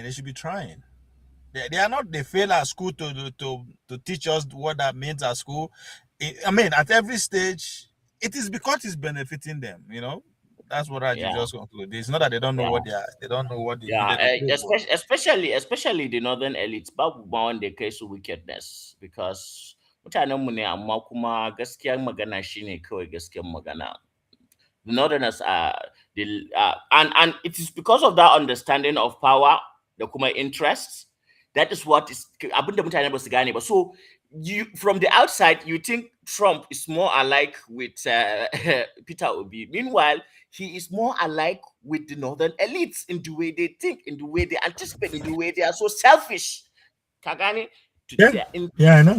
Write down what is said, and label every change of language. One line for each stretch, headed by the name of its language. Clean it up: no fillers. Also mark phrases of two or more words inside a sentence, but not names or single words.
English: They should be trying. They are not. They fail at school to teach us what that means at school. I mean, at every stage, it is because it's benefiting them. That's what I just conclude. It's not that they don't know what they don't know what they needed to do. especially the northern elites.
Hausa: Babu bawon da kai su wickedness, because mutanen mu ne, amma kuma gaskiyar magana shine kawai gaskiyar magana.
English: The northerners are and it is because of that understanding of power, the kuma interests. That is what is
Hausa: abinda mutane ba su gane ba.
English: So you, from the outside, you think Trump is more alike with Peter Obi. Meanwhile, he is more alike with the northern elites in the way they think, in the way they anticipate, in the way they are so selfish.
Hausa: Kagani,
English: I know.